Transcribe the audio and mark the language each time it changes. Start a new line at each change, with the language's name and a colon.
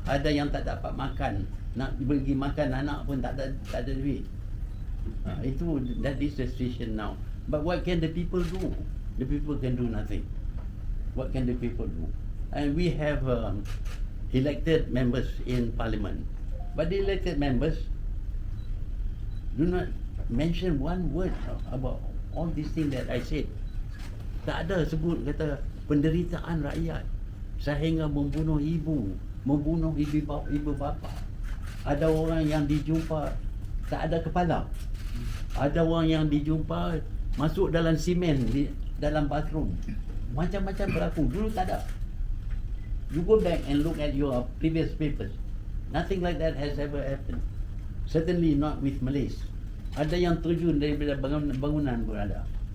Malay: Ada yang tak dapat makan, nak pergi makan anak pun tak ada duit. Itu
English: that is the situation now. But what can the people do? The people can do nothing. What can the people do? And we have elected members in parliament, but the elected members do not mention one word about all these things that I said.
Malay: Tak ada sebut kata penderitaan rakyat sehingga membunuh ibu, membunuh ibu bapa. Ada orang yang dijumpa tak ada kepala. Ada orang yang dijumpa masuk dalam simen di dalam bathroom. Macam-macam berlaku. Dulu tak ada.
English: You go back and look at your previous papers. Nothing like that has ever happened. Certainly not with Malays.
Malay: Ada yang terjun daripada bangunan pun ada.